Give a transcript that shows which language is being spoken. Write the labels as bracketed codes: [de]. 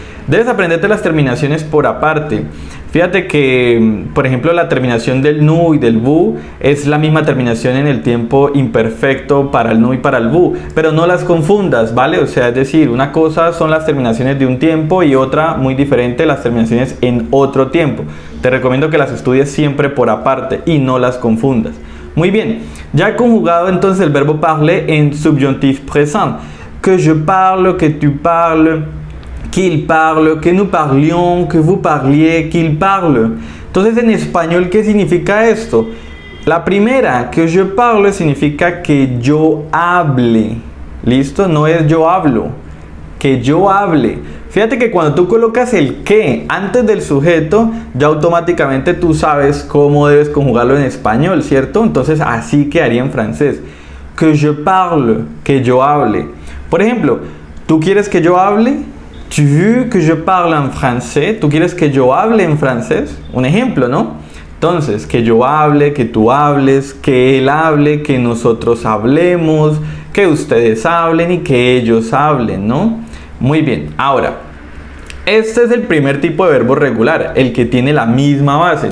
[es] Debes aprenderte las terminaciones por aparte. Fíjate que, por ejemplo, la terminación del nu y del vu es la misma terminación en el tiempo imperfecto para el nu y para el vu, pero no las confundas, ¿vale? O sea, es decir, una cosa son las terminaciones de un tiempo y otra muy diferente las terminaciones en otro tiempo. Te recomiendo que las estudies siempre por aparte y no las confundas. Muy bien, ya he conjugado entonces el verbo parler en subjonctif présent. [fr] Que je parle, que tu parles, qu'il parle, que nous parlions, que vous parliez, qu'il parle. [es] Entonces, en español, ¿qué significa esto? La primera, [fr] que je parle, [es] significa que yo hable. ¿Listo? No es yo hablo, que yo hable. Fíjate que cuando tú colocas el que antes del sujeto, ya automáticamente tú sabes cómo debes conjugarlo en español, ¿cierto? Entonces, así quedaría en francés. [fr] Que je parle, [es] que yo hable. Por ejemplo, ¿tú quieres que yo hable? [fr] Tu veux que je parle en français? [es] ¿Tú quieres que yo hable en francés? Un ejemplo, ¿no? Entonces, que yo hable, que tú hables, que él hable, que nosotros hablemos, que ustedes hablen y que ellos hablen, ¿no? Muy bien, ahora, este es el primer tipo de verbo regular, el que tiene la misma base.